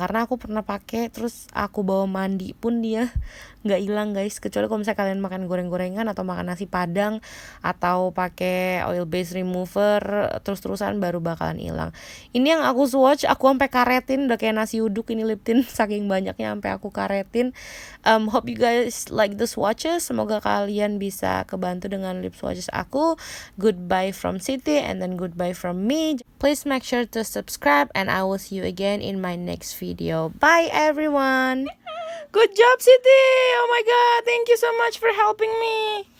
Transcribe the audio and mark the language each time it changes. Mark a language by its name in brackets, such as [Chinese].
[Indonesian] Karena aku pernah pakai terus aku bawa mandi pun dia nggak hilang guys. Kecuali kalau misalnya kalian makan goreng-gorengan atau makan nasi padang atau pakai oil base remover terus-terusan, baru bakalan hilang. Ini yang aku swatch, aku sampai karetin, udah kayak nasi uduk ini lip tint, saking banyaknya sampai aku karetin. [English] Hope you guys like the swatches. [Indonesian] Semoga kalian bisa kebantu dengan lip swatches aku. [English] Goodbye from Siti and then goodbye from me. Please make sure to subscribe and I will see you again in my next video. Bye everyone. Good job, Siti. Oh my god, thank you so much for helping me.